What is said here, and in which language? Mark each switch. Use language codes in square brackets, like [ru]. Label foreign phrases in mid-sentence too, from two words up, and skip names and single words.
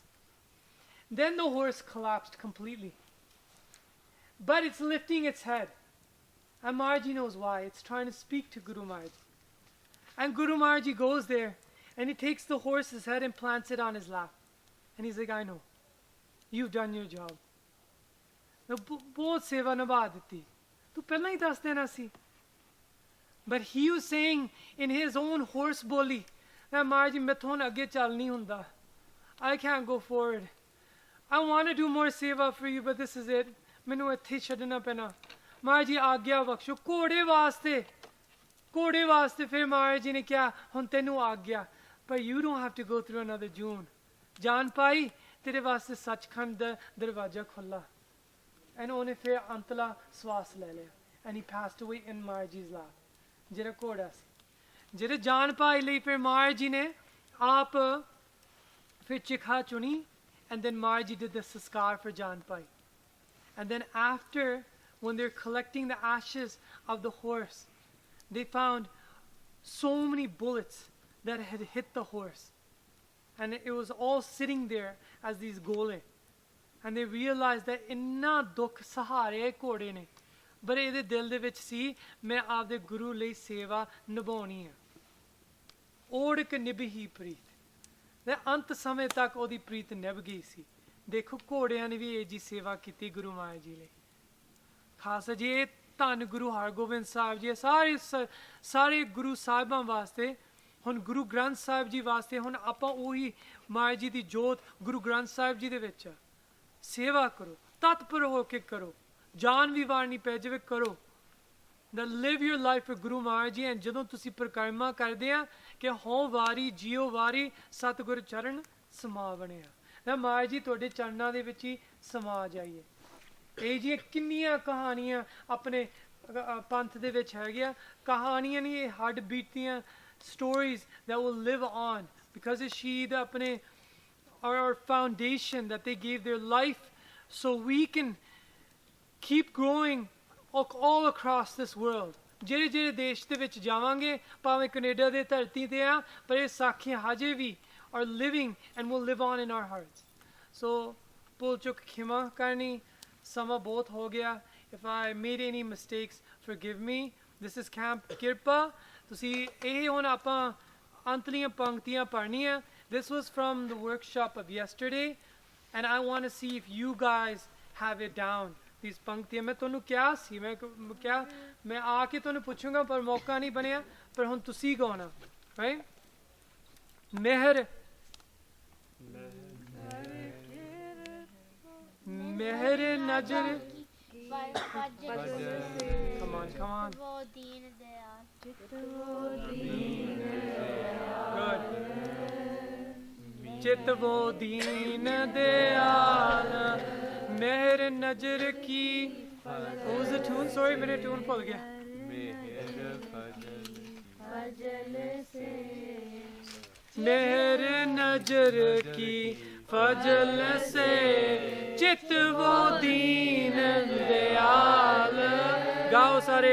[en] Then the horse collapsed completely. But it's lifting its head. And Maharaj knows why. It's trying to speak to Guru Maharaj. And Guru Maharaj goes there and he takes the horse's head and plants it on his lap. And he's like, I know. You've done your job. [pa] ਬਹੁਤ ਸੇਵਾ ਨਿਭਾ ਦਿੱਤੀ। ਤੂੰ ਪਹਿਲਾਂ ਹੀ ਦੱਸ ਦੇਣਾ ਸੀ. [en] But he was saying in his own horse boli, that [pa] ਮਹਾਰਾਜ ਮੈਥੋਂ ਅੱਗੇ ਚੱਲ ਨਹੀਂ ਹੁੰਦਾ. [en] I can't go forward. I want to do more seva for you, but this is it. [pa] Mainu ਇੱਥੇ ਛੱਡਣਾ ਪੈਣਾ ਮਹਾਰਾਜ ਜੀ ਆਗਿਆ ਬਖਸ਼ੋ ਘੋੜੇ ਵਾਸਤੇ ਫਿਰ ਮਹਾਰਾਜ ਜੀ ਨੇ ਕਿਹਾ ਹੁਣ ਤੈਨੂੰ ਆਗਿਆ ਪਰ [en] you don't have to go through another June. [pa] ਜਾਨ ਪਾਈ ਤੇਰੇ ਵਾਸਤੇ ਸੱਚਖੰਡ ਦਾ ਦਰਵਾਜ਼ਾ ਖੁੱਲਾ and ਉਹਨੇ ਫਿਰ ਅੰਤਲਾ ਸਵਾਸ ਲੈ ਲਿਆ [en] and he passed away in ਮਹਾਰਾਜ ਜੀ's lap [pa] ਜਿਹੜਾ ਘੋੜਾ ਸੀ ਜਿਹੜੇ ਜਾਨ ਪਾਈ ਲਈ ਫਿਰ ਮਹਾਰਾਜ ਜੀ ਨੇ ਆਪ ਫਿਰ ਚਿਖਾ ਚੁਣੀ [en] and then Maharaj ji did the saskar for Jan Pai. And then after, when they're collecting the ashes of the horse, they found so many bullets that had hit the horse. And it was all sitting there as these gole. And they realized that [pa] ਇੰਨੇ ਦੁੱਖ ਸਹਾਰੇ ਘੋੜੇ ਨੇ. But ਇਹਦੇ ਦਿਲ ਦੇ ਵਿੱਚ ਸੀ ਮੈਂ ਆਪਦੇ ਗੁਰੂ ਲਈ ਸੇਵਾ ਨਿਭਾਉਣੀ ਹੈ ਓੜਕ ਨਿਭੀ ਪ੍ਰੀਤ ਤੇ ਅੰਤ ਸਮੇਂ ਤੱਕ ਉਹਦੀ ਪ੍ਰੀਤ ਨਿਭ ਗਈ ਸੀ ਦੇਖੋ ਘੋੜਿਆਂ ਨੇ ਵੀ ਇਹ ਜੀ ਸੇਵਾ ਕੀਤੀ ਗੁਰੂ ਮਹਾਰਾਜ ਜੀ ਲਈ ਖਾਸ ਜੇ ਧੰਨ ਗੁਰੂ ਹਰਗੋਬਿੰਦ ਸਾਹਿਬ ਜੀ ਸਾਰੇ ਗੁਰੂ ਸਾਹਿਬਾਂ ਵਾਸਤੇ ਹੁਣ ਗੁਰੂ ਗ੍ਰੰਥ ਸਾਹਿਬ ਜੀ ਵਾਸਤੇ ਹੁਣ ਆਪਾਂ ਉਹੀ ਮਹਾਰਾਜ ਜੀ ਦੀ ਜੋਤ ਗੁਰੂ ਗ੍ਰੰਥ ਸਾਹਿਬ ਜੀ ਦੇ ਵਿੱਚ ਸੇਵਾ ਕਰੋ ਤਤਪਰ ਹੋ ਕੇ ਕਰੋ ਜਾਨ ਵੀ ਵਾਰਨੀ ਪੈ ਜਾਵੇ ਕਰੋ [en] that live your life for Guru Maharaj Ji [pa] and ਜਦੋਂ ਤੁਸੀਂ ਪ੍ਰਕਰਮਾ ਕਰਦੇ ਆ ਕਿ ਹੋਂ ਵਾਰੀ ਜਿਉ ਵਾਰੀ ਸਤਿਗੁਰ ਚਰਨ ਸਮਾ ਬਣਿਆ ਨਾ ਮਹਾਰਾਜ ਜੀ ਤੁਹਾਡੇ ਚਰਨਾਂ ਦੇ ਵਿੱਚ ਹੀ ਸਮਾ ਜਾਈਏ ਇਹ ਜੀ ਕਿੰਨੀਆਂ ਕਹਾਣੀਆਂ ਆਪਣੇ ਪੰਥ ਦੇ ਵਿੱਚ ਹੈਗੀਆਂ ਕਹਾਣੀਆਂ ਨਹੀਂ ਇਹ ਹੱਡ ਬੀਤੀਆਂ [en] stories that will live on because [pa] ਇਹ ਸ਼ਹੀਦ ਆਪਣੇ [en] our foundation that they gave their life so we can keep growing all across this world [pa] ਜਿਹੜੇ ਜਿਹੜੇ ਦੇਸ਼ ਦੇ ਵਿੱਚ ਜਾਵਾਂਗੇ, ਭਾਵੇਂ ਕੈਨੇਡਾ ਦੇ ਧਰਤੀ ਤੇ ਆ, ਪਰ ਇਹ ਸਾਖੀਆਂ ਹਜੇ ਵੀ [en] are living and will live on in our hearts. [pa] So ਭੁੱਲ ਚੁੱਕ ਖਿਮਾ ਕਰਨੀ, ਸਮਾਂ ਬਹੁਤ ਹੋ ਗਿਆ. [en] If I made any mistakes, forgive me. This is Camp Kirpa. [pa] ਤੁਸੀਂ ਇਹ ਹੁਣ ਆਪਾਂ ਅੰਤਲੀਆਂ ਪੰਕਤੀਆਂ ਪੜ੍ਹਨੀਆਂ. [en] This was from the workshop of yesterday, and I want to see if you guys have it down. [pa] These ਪੰਕਤੀਆਂ ਮੈਂ ਤੁਹਾਨੂੰ ਕਿਹਾ ਸੀ, ਮੈਂ ਆ ਕੇ ਤੁਹਾਨੂੰ ਪੁੱਛੂੰਗਾ, ਪਰ ਮੌਕਾ ਨਹੀਂ ਬਣਿਆ. ਪਰ ਹੁਣ ਤੁਸੀਂ ਗਾਉਣਾ, right? ਮਿਹਰ ਮਿਹਰ ਨਜ਼ਰ, [en] come on. Good. [hi] चित वो दीन दयाल, मेहर नजर की. [en] What was the tune? Sorry, [hi] मैंने [en] tune [hi] भूल गया. मेहर नजर की फजल से, चित वो दीन दयाल. गाओ सारे.